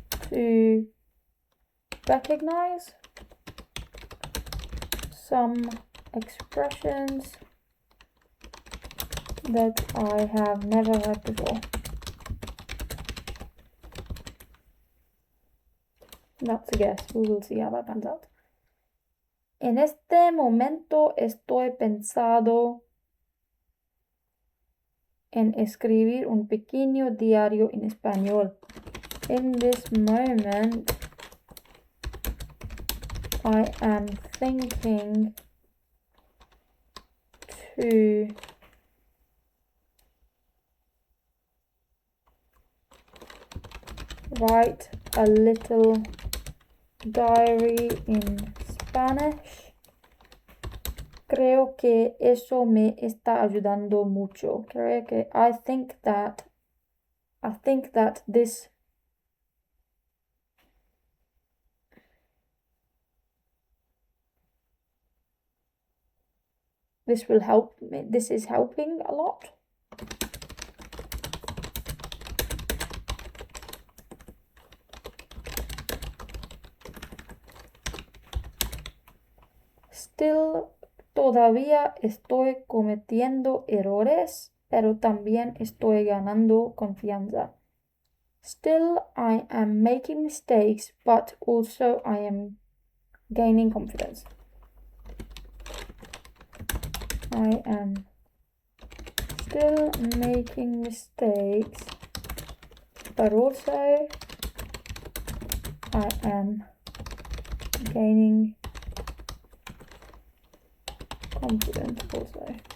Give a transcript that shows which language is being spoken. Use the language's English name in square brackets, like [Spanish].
[English] to recognize some expressions that I have never heard before. That's a guess. We will see how that pans out. [Spanish] En este momento estoy pensando en escribir un pequeño diario en español. [English] In this moment, I am thinking to write a little diary in Spanish. [Spanish] Creo que eso me está ayudando mucho. Creo que [English] I think that this will help me. This is helping a lot. [Spanish] Still, todavía estoy cometiendo errores, pero también estoy ganando confianza. [English] Still, I am making mistakes, but also I am gaining confidence. I am still making mistakes, but also I am gaining confidence also.